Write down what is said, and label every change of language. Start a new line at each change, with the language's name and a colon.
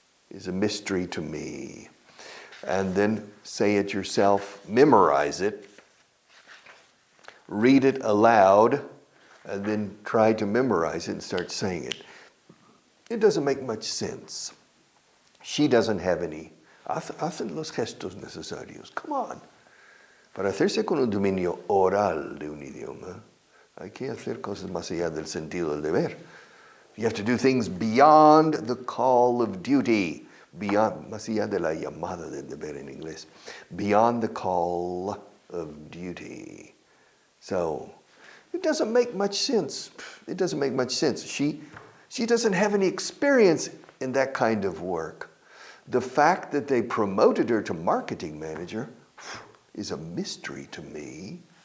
English: Is a mystery to me. And then say it yourself, memorize it, read it aloud, and then try to memorize it and start saying it. It doesn't make much sense. She doesn't have any.
Spanish: Hacen los gestos necesarios.
English: Come on.
Spanish: Para hacerse con un dominio oral de un idioma, hay que hacer cosas más allá del sentido del deber.
English: You have to do things beyond the call of duty.
Spanish: Beyond, más allá de la llamada del deber en inglés.
English: Beyond the call of duty. So, it doesn't make much sense. It doesn't make much sense. She doesn't have any experience in that kind of work. The fact that they promoted her to marketing manager is a mystery to me.